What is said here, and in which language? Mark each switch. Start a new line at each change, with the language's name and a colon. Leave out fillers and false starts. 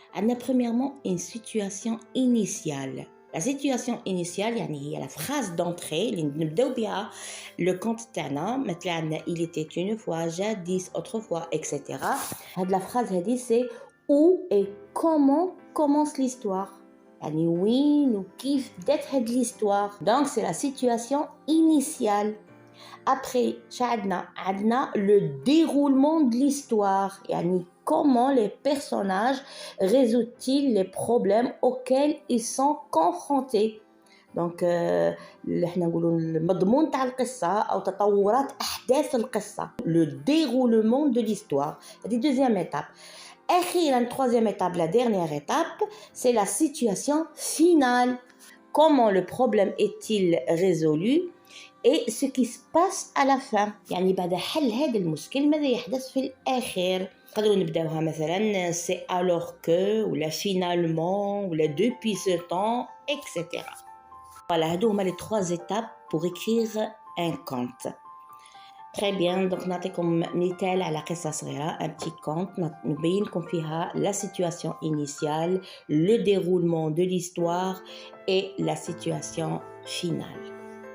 French: عندنا premièrement une situation initiale. La situation initiale يعني هي la phrase d'entrée
Arabic: اللي نبداو بها
French: le conte تاعنا. مثلا عندنا il était une fois, jadis, autrefois, etc. هاد la phrase هادي c'est où et comment commence l'histoire.
Arabic: يعني وين وكيف بدات هاد l'histoire.
French: Donc c'est la situation initiale. Après عندنا le déroulement de l'histoire. يعني comment les personnages résolvent-ils les problèmes auxquels ils sont confrontés.
Arabic: Donc احنا نقولوا المضمون تاع القصة أو تطورات أحداث القصة.
French: Le déroulement de l'histoire. C'est la deuxième étape. أخيرا troisième étape, la dernière étape, c'est la situation finale. Comment le problème est-il résolu et ce qui se passe à la fin.
Arabic: يعني بعد حل هذا المشكل ماذا يحدث في الآخر. نقدروا نبداوها مثلا
French: c'est alors que ولا finalement ولا depuis ce temps, etc. Voilà,
Arabic: هادو هما
French: les 3 étapes pour écrire un conte. Très bien, donc
Arabic: نعطيكم مثال على قصة صغيرة,
French: un petit conte
Arabic: نبينكم فيها
French: la situation initiale, le déroulement de l'histoire et la situation finale.